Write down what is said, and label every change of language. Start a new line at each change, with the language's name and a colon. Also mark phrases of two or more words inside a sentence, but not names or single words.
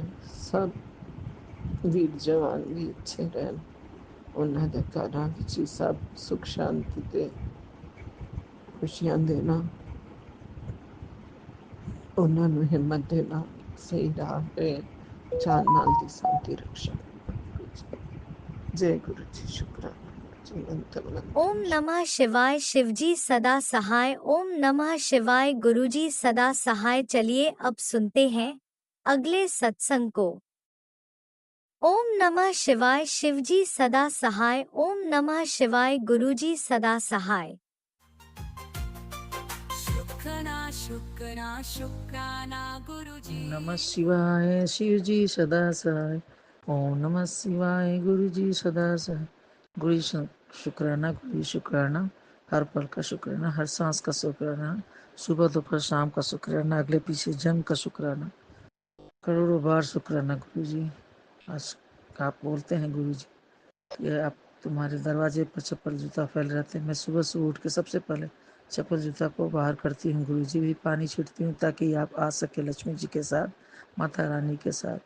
Punjabi: ਸਭ ਵੀਰ ਜਵਾਨ ਵੀ ਅੱਛੇ ਰਹਿਣ, ਉਹਨਾਂ ਦੇ ਘਰਾਂ ਵਿੱਚ ਹੀ ਸਭ ਸੁਖ ਸ਼ਾਂਤੀ ਤੇ ਖੁਸ਼ੀਆਂ ਦੇਣਾ, ਉਹਨਾਂ ਨੂੰ ਹਿੰਮਤ ਦੇਣਾ, ਸਹੀ ਰਾਹ ਤੇ ਚਾਲ ਨਾਲ ਦੀ ਸਾਡੀ ਰਕਸ਼ਾ।
Hindi: जय गुरु जी। शुक्राना गुरु जी। अनंत ओम अनंत नमः शिवाय शिवजी सदा सहाय। ओम नमः शिवाय गुरुजी सदा सहाय। चलिए अब सुनते हैं अगले सत्संग को। ओम नमः शिवाय शिवजी सदा सहाय। ओम नमः शिवाय गुरुजी सदा सहाय। शुक्राना शुक्राना शुक्राना गुरुजी। नमः शिवाय शिव जी सदा सहाय। ओम नमः शिवाय गुरु जी सदा सहाय। गुरु जी शुक्राना, गुरु जी शुक्राना, हर पल का शुक्राना, हर सांस का शुक्राना, सुबह दोपहर शाम का शुक्राना, अगले पीछे जन्म का शुक्राना, करोड़ों बार शुक्राना गुरु जी। आज आप बोलते हैं गुरु जी, ये आप तुम्हारे दरवाजे पर चप्पल जूता फैल रहते हैं। मैं सुबह सुबह उठ के सबसे पहले चप्पल जूता को बाहर करती हूँ गुरु जी, भी पानी छीटती हूँ ताकि आप आ सके लक्ष्मी जी के साथ, माता रानी के साथ।